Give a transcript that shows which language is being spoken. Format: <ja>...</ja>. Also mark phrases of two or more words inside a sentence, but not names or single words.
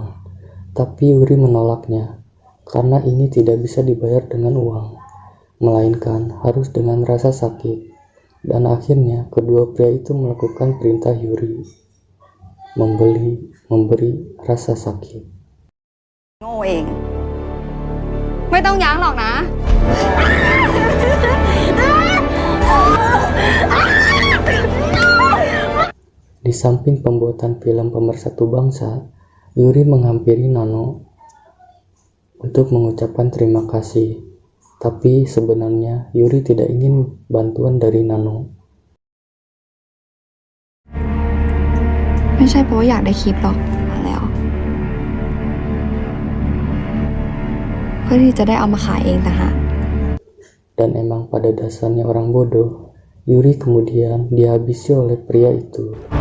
<id>Tapi Yuri menolaknya, karena ini tidak bisa dibayar dengan uang, melainkan harus dengan rasa sakit. Dan akhirnya kedua pria itu melakukan perintah Yuri, memberi rasa sakit.</id> <th>โง่เองไม่ต้องยั้งหรอกนะ</th> <id>Di samping pembuatan film Pemersatu Bangsa, Yuri menghampiri Nano untuk mengucapkan terima kasih. Tapi sebenarnya Yuri tidak ingin bantuan dari Nano.</id> <th>ไม่ใช่เพราะว่าอยากได้คลิปหรอกมาแล้ว เพื่อที่จะได้เอามาขายเองต่างหาก</th> <id>Dan emang pada dasarnya orang bodoh, Yuri kemudian dihabisi oleh pria itu.</id>